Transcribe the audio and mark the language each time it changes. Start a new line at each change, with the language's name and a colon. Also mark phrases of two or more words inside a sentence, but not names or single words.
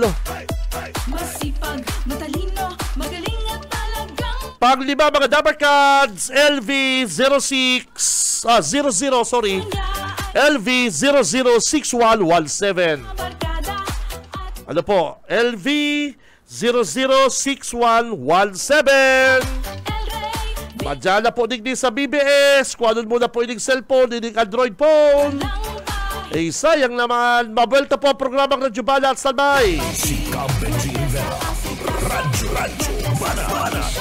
Filipino: Masipag, matalino, magaling at talagang
Bikol: Panglima mga Dabber Cards, LV006117.
Filipino: barkada.
Bikol: Ano po? LV006117. Madyan na po digdi sa BBS. Kuhanon muna po ining cellphone, ining Android phone. Sayang naman. Mabelta po ang programang Radyo Bala at Salbay. Si Benji Rivera. Radyo Bana.